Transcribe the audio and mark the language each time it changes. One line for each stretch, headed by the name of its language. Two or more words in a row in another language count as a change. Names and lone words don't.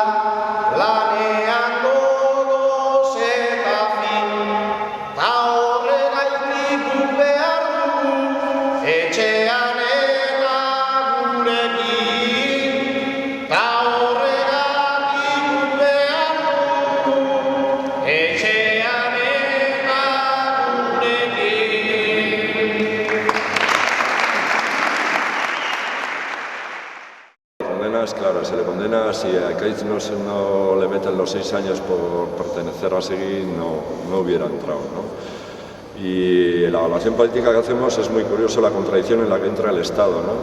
Basque: lanean gogoz eta fin, ta horregaitik guk behar dugu, etxean eta gurekin, ta horregatik guk behar dugu, etxean eta gurekin.
Spanish: Condenas, claro, se le condena, si a Ekaitz no le meten los 6 años por pertenecer a Seguí, no hubiera entrado, ¿no? Y la evaluación política que hacemos es muy curioso la contradicción en la que entra el Estado, ¿no?